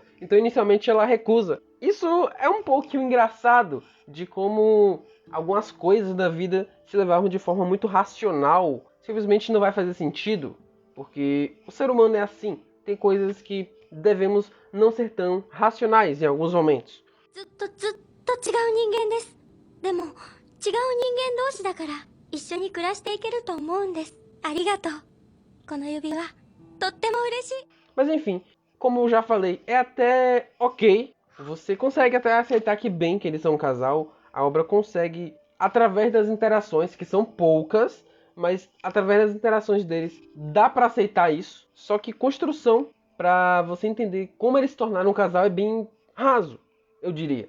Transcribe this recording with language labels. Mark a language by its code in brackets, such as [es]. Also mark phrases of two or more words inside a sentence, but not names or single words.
[pt] Então inicialmente ela recusa. Isso é um pouquinho engraçado de como algumas coisas da vida se levavam de forma muito racional. Simplesmente não vai fazer sentido. Porque o ser humano é assim. Tem coisas que devemos não ser tão racionais em alguns momentos. [ja] ずっと違う人間です。でも違う人間同士だから一緒に暮らしていけると思うんです。ありがとう。この指輪とっても嬉しい。 [pt] Mas enfim, como eu já falei, é até ok. Você consegue até aceitar que bem que eles são um casal. A obra consegue, através das interações, que são poucas, mas através das interações deles, dá pra aceitar isso. Só que construção, pra você entender como eles se tornaram um casal, é bem raso, eu diria.